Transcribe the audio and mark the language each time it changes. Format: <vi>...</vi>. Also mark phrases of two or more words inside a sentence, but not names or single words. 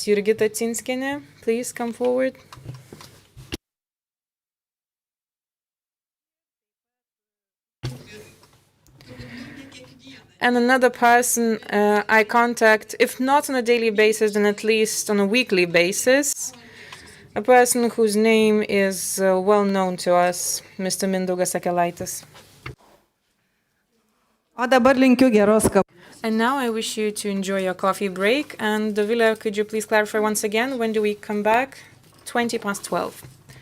<en>Jurgita Cinskienė, please come forward. And another person I contact, if not on a daily basis, then at least on a weekly basis, a person whose name is well known to us, Mr. Mindaugas Akelaitis.</en> <lt>O dabar linkiu geros kavos.</lt> <en>And now I wish you to enjoy your coffee break. And Dovile, could you please clarify once again, when do we come back? 12:20.</en>